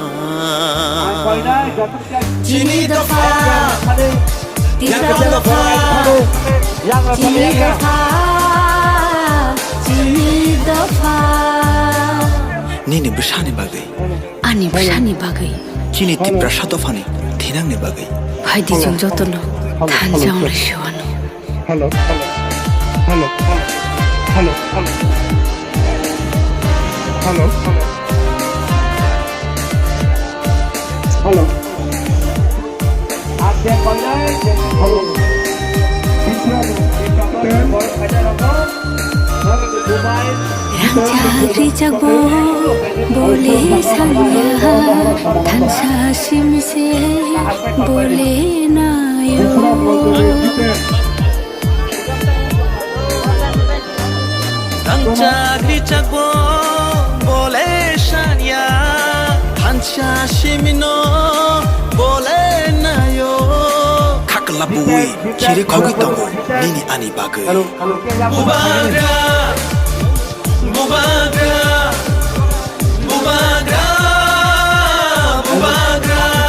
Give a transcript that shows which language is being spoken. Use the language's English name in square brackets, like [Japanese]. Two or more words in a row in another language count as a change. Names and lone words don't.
[Kok Borok] Chini dafa Tiga dafa Chini dafa Chini dafa Nini bersani bagai Ani bersani bagai Chini tipra shatofani Thinang ni bagai Hai di jong jotono Thanjang reshuano [English] Hello Hello Hello Hello Hello [Hindi] आप चेक कर लें [English] हेलो [Kok Borok] Rangchakri jagbo bole sanya Thancha shimse bole nayo Rangchakri jagbo bole sanya Thancha shimino bole nayo Khakla bui khire khogi tongo nini ani bagai Bubagra Bubagra Bubagra Bubagra